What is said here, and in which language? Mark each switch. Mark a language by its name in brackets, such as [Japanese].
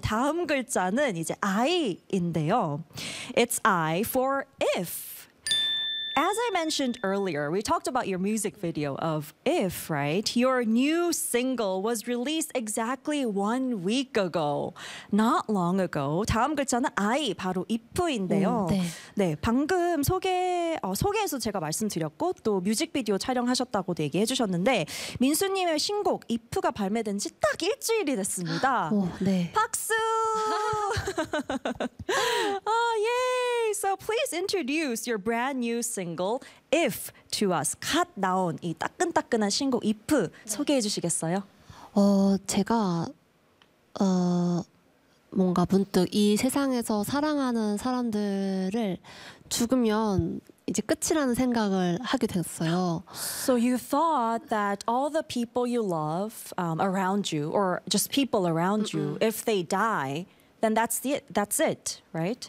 [Korean] 다음 글자는 이제 I인데요. [English] It's I for If. As I mentioned earlier, we talked about your music video of If, right? Your new single was released exactly 1 week ago. Not long ago. [Korean] 다음 글자는 I, 바로 If인데요. 네, 방금 소개해서 제가 말씀드렸고 또 뮤직비디오 촬영하셨다고도 얘기해 주셨는데 민수님의 신곡 If가 발매된 지 딱 일주일이 됐습니다. 오, 네. 박수! [English] Oh, yay! So please introduce your brand new single, If, to us. [Korean] 갓 나온 이 따끈따끈한 신곡 If 소개해 주시겠어요? 제가 뭔가 문득 이 세상에서 사랑하는 사람들을 죽으면 이제 끝이라는 생각을 하게 됐어요. [English] So you thought that all the people you love around you, or just people around you, if they die, then that's it, right?